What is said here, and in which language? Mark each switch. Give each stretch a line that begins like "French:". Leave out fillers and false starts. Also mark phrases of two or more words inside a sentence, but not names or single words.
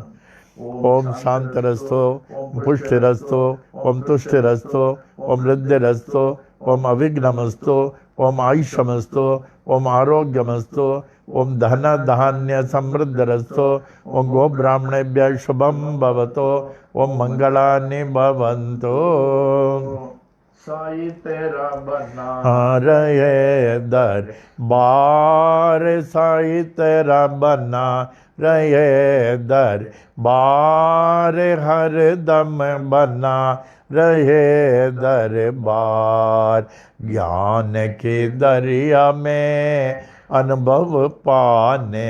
Sanskrit: ओम शांतिरस्तु, पुष्टिरस्तु, ओम तुष्टिरस्तु, ओम वृद्धिरस्तु, ओम अविघ्नमस्तु, ओम आयुष्यमस्तु, ओम आरोग्यमस्तु, ओम धन धान्य समृद्धिरस्तु, ओम गो ब्राह्मणेभ्यः शुभं भवतु, ओम मंगलानि भवन्तु।
Hindi: साई तेरा बना रहे दरबार साई तेरा बना रहे दरबार हर दम बना रहे दरबार ज्ञान के दरिया में अनुभव पाने